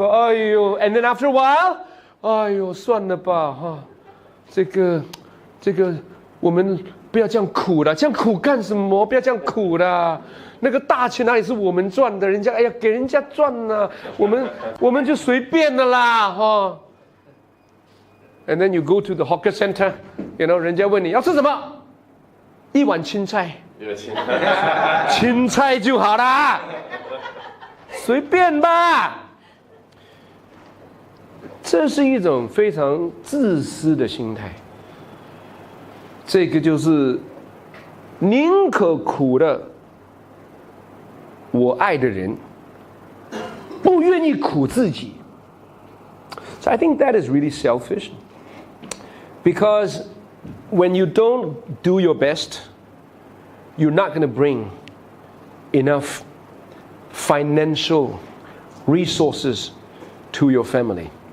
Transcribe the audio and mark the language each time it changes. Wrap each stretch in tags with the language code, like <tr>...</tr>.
<en>And then after a while,</en> <zh>算了吧哈，这个我们不要这样苦了，这样苦干什么？不要这样苦了。那个大钱哪里是我们赚的？人家给人家赚呢，我们就随便的啦哈。</zh> <en>And then you go to the hawker center,</en> <zh>人家问你要吃什么，一碗青菜，青菜就好啦，随便吧。这是一种非常自私的心态。这个就是宁可苦了我爱的人，不愿意苦自己。</zh> <en>So I think that is really selfish. Because when you don't do your best, you're not going to bring enough financial resources to your family.</en>